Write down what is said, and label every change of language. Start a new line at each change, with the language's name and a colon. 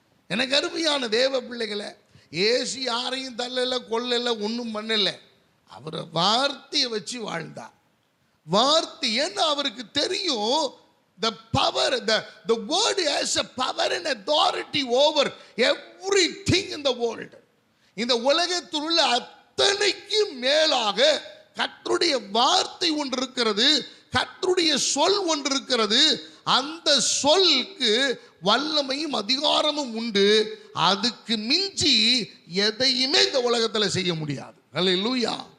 Tamil: எனக்கு அருமையான தேவ பிள்ளைகளை, ஏசு யாரையும் தள்ளல, கொல்லல, ஒன்றும் பண்ணல. அவரை வார்த்தையை வச்சு வாழ்ந்தார். வார்த்தை, ஏன்னா அவருக்கு தெரியும்
English: the power, the word has a power and authority over everything in the world.
Tamil: இந்த உலகத்தில் உள்ள அத்தனைக்கு மேலாக கர்த்தருடைய வார்த்தை ஒன்று இருக்கிறது, கர்த்தருடைய சொல் ஒன்று இருக்கிறது. அந்த சொல்லுக்கு வல்லமையும் அதிகாரமும் உண்டு. அதுக்கு மிஞ்சி எதையுமே இந்த உலகத்தில் செய்ய முடியாது. ஹல்லேலூயா.